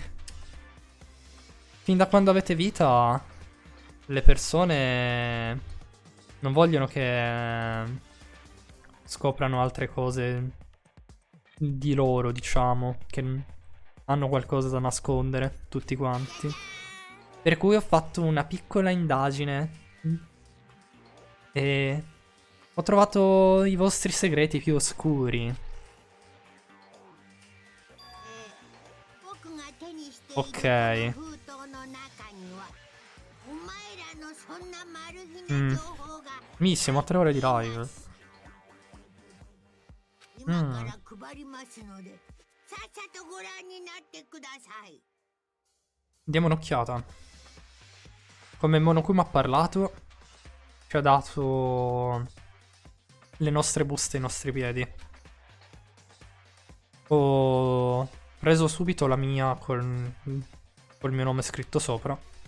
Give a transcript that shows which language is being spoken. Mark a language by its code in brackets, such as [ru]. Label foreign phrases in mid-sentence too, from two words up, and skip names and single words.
[it] Fin da quando avete vita, le persone non vogliono che scoprano altre cose di loro, diciamo, che hanno qualcosa da nascondere, tutti quanti. Per cui ho fatto una piccola indagine e ho trovato i vostri segreti più oscuri. [ja] 僕が手にしている [it] Ok. [ja] この封筒の中にはお前らのそんなマル秘な情報が [it] Mi, siamo a 3 ore di live. [ja] 今から配りますのでさっさとご覧になってください [it] Diamo un'occhiata. Come Monokuma ha parlato, ci ha dato le nostre buste ai nostri piedi. Ho preso subito la mia col mio nome scritto sopra.